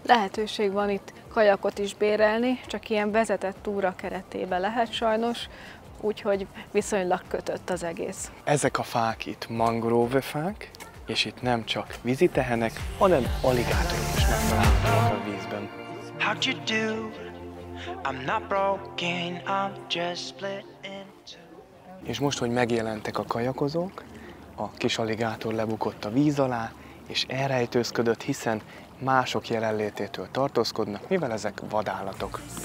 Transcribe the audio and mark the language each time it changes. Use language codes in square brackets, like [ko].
[hu] Lehetőség van itt kajakot is bérelni, csak ilyen vezetett túra keretében lehet sajnos, úgyhogy viszonylag kötött az egész. Ezek a fák itt mangróvefák, és itt nem csak vízitehenek, hanem aligátorok is megtalálhatóak a vízben. [en] How'd you do? I'm not broken, I'm just split in two. [hu] És most, hogy megjelentek a kajakozók, a kis aligátor lebukott a víz alá, és elrejtőzködött, hiszen mások jelenlététől tartózkodnak, mivel ezek vadállatok.